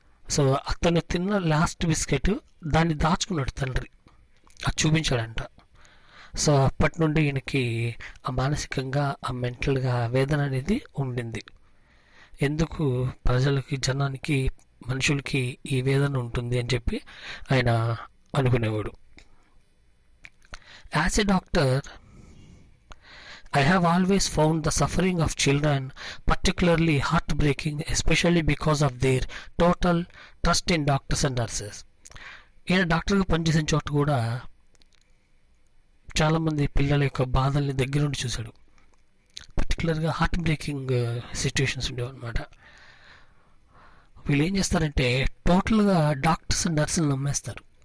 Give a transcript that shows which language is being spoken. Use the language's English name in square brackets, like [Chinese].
[Telugu] So అతను తిన్న last biscuit దాన్ని దాచుకున్నాడు తండ్రి, అది చూపించాడంట. సో అప్పటి నుండి ఈయనకి ఆ మానసికంగా, ఆ మెంటల్గా వేదన అనేది ఉండింది. ఎందుకు ప్రజలకి, జనానికి, మనుషులకి ఈ వేదన ఉంటుంది అని చెప్పి ఆయన అనుకునేవాడు. [English] As a doctor, I have always found the suffering of children particularly heartbreaking, especially because of their total trust in doctors and nurses. [Telugu] ఈయన డాక్టర్గా పనిచేసిన చోట కూడా చాలామంది పిల్లల యొక్క బాధల్ని దగ్గర నుండి చూశాడు. పర్టికులర్గా హార్ట్ బ్రేకింగ్ సిచ్యువేషన్స్ ఉండేవన్నమాట. వీళ్ళు ఏం చేస్తారంటే టోటల్గా డాక్టర్స్ అండ్ నర్సులు నమ్మేస్తారు.